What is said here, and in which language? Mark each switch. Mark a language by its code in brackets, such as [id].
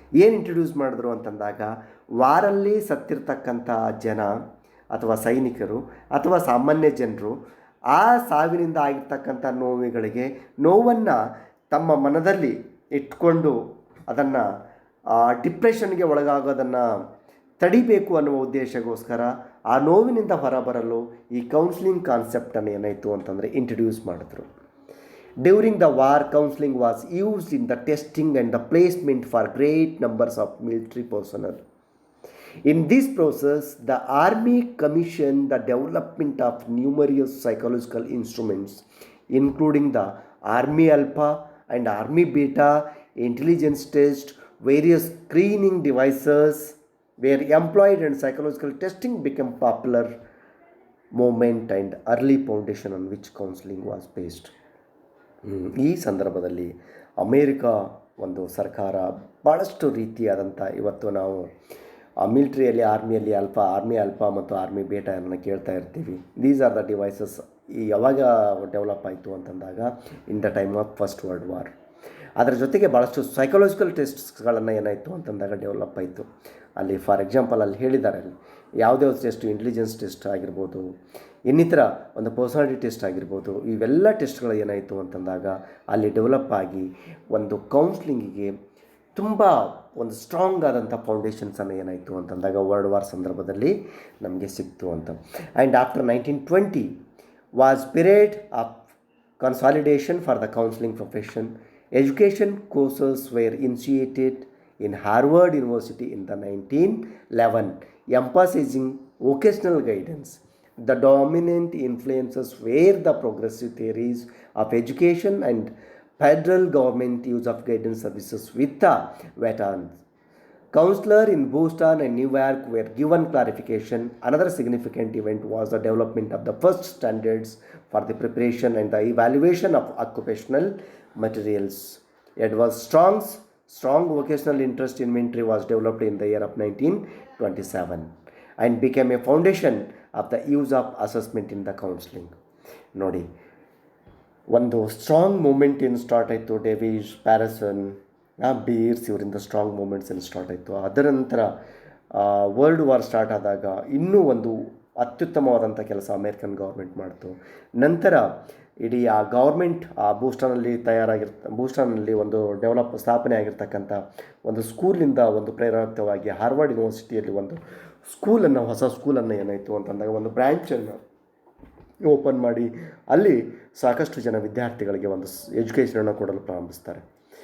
[kn] ಏನು ಇಂಟ್ರಡ್ಯೂಸ್ ಮಾಡಿದ್ರು ಅಂತಂದಾಗ ವಾರಲ್ಲಿ ಸತ್ತಿರ್ತಕ್ಕಂಥ ಜನ ಅಥವಾ ಸೈನಿಕರು ಅಥವಾ ಸಾಮಾನ್ಯ ಜನರು ಆ ಸಾವಿನಿಂದ ಆಗಿರ್ತಕ್ಕಂಥ ನೋವನ್ನು ತಮ್ಮ ಮನದಲ್ಲಿ ಇಟ್ಕೊಂಡು ಅದನ್ನು ಡಿಪ್ರೆಷನ್ಗೆ ಒಳಗಾಗೋದನ್ನು ತಡಿಬೇಕು ಅನ್ನುವ ಉದ್ದೇಶಕ್ಕೋಸ್ಕರ ಆ ನೋವಿನಿಂದ ಹೊರಬರಲು ಈ ಕೌನ್ಸಿಲಿಂಗ್ ಕಾನ್ಸೆಪ್ಟನ್ನು ಏನಾಯಿತು ಅಂತಂದರೆ ಇಂಟ್ರಡ್ಯೂಸ್ ಮಾಡಿದ್ರು. [en] During the war, counselling was used in the testing and the placement for great numbers of military personnel. In this process, the Army commissioned the development of numerous psychological instruments, including the Army Alpha and Army Beta intelligence test. Various screening devices were employed and psychological testing became popular movement and early foundation on which counseling was based. [kn] ಈ ಸಂದರ್ಭದಲ್ಲಿ America ಒಂದು ಸರ್ಕಾರ ಭಾಳಷ್ಟು ರೀತಿಯಾದಂಥ ಇವತ್ತು ನಾವು ಮಿಲಿಟ್ರಿಯಲ್ಲಿ army alpha ಮತ್ತು army ಬೇಟಾವನ್ನು ಕೇಳ್ತಾ ಇರ್ತೀವಿ. [en] these are the devices [kn] ಯಾವಾಗ ಡೆವಲಪ್ ಆಯಿತು ಅಂತಂದಾಗ [en] In the time of first world war. [kn] ಅದರ ಜೊತೆಗೆ ಭಾಳಷ್ಟು ಸೈಕಾಲಜಿಕಲ್ ಟೆಸ್ಟ್ಸ್ಗಳನ್ನು ಏನಾಯಿತು ಅಂತಂದಾಗ ಡೆವಲಪ್ ಆಯಿತು. ಅಲ್ಲಿ ಫಾರ್ ಎಕ್ಸಾಂಪಲ್ ಅಲ್ಲಿ ಹೇಳಿದ್ದಾರೆ, ಅಲ್ಲಿ ಯಾವುದೇ ಟೆಸ್ಟ್, ಇಂಟೆಲಿಜೆನ್ಸ್ ಟೆಸ್ಟ್ ಆಗಿರ್ಬೋದು, ಇನ್ನಿತರ ಒಂದು ಪರ್ಸನಾಲಿಟಿ ಟೆಸ್ಟ್ ಆಗಿರ್ಬೋದು, ಇವೆಲ್ಲ ಟೆಸ್ಟ್ಗಳು ಏನಾಯಿತು ಅಂತಂದಾಗ ಅಲ್ಲಿ ಡೆವಲಪ್ ಆಗಿ ಒಂದು ಕೌನ್ಸ್ಲಿಂಗಿಗೆ ತುಂಬ ಒಂದು ಸ್ಟ್ರಾಂಗ್ ಆದಂಥ ಫೌಂಡೇಶನ್ಸನ್ನು ಏನಾಯಿತು ಅಂತಂದಾಗ ವರ್ಲ್ಡ್ ವಾರ್ ಸಂದರ್ಭದಲ್ಲಿ ನಮಗೆ ಸಿಕ್ತು ಅಂತ. [en] And after 1920 was period of consolidation for the counselling profession. Education courses were initiated in Harvard University in the 1911, emphasizing vocational guidance. The dominant influences were the progressive theories of education and federal government use of guidance services with the veterans. Counselors in Boston and New York were given clarification. Another significant event was the development of the first standards for the preparation and the evaluation of occupational materials. Edward strong vocational interest in military was developed in the year of 1927 and became a foundation of the use of assessment in the counseling. [kn] ನೋಡಿ, ಒಂದು strong moment ಏನು start ಆಯಿತು, Davis, ಪ್ಯಾರಸನ್, ಬೀರ್ಸ್ ಇವರಿಂದ strong moments ಏನು start ಆಯಿತು. ಅದರ ನಂತರ world war start ಆದಾಗ ಇನ್ನೂ ಒಂದು ಅತ್ಯುತ್ತಮವಾದಂಥ ಕೆಲಸ ಅಮೇರಿಕನ್ ಗೌರ್ಮೆಂಟ್ ಮಾಡ್ತು. ನಂತರ ಇಡೀ ಆ ಗೌರ್ಮೆಂಟ್ ಆ ಬೂಸ್ಟನ್ನಲ್ಲಿ ಒಂದು ಸ್ಥಾಪನೆ ಆಗಿರ್ತಕ್ಕಂಥ ಒಂದು ಸ್ಕೂಲಿಂದ ಒಂದು ಪ್ರೇರಿತವಾಗಿ ಹಾರ್ವರ್ಡ್ ಯೂನಿವರ್ಸಿಟಿಯಲ್ಲಿ ಒಂದು ಹೊಸ ಸ್ಕೂಲನ್ನು ಏನಾಯಿತು ಅಂತಂದಾಗ ಒಂದು ಬ್ರ್ಯಾಂಚನ್ನು ಓಪನ್ ಮಾಡಿ ಅಲ್ಲಿ ಸಾಕಷ್ಟು ಜನ ವಿದ್ಯಾರ್ಥಿಗಳಿಗೆ ಒಂದು ಎಜುಕೇಷನನ್ನು ಕೊಡಲು ಪ್ರಾರಂಭಿಸ್ತಾರೆ.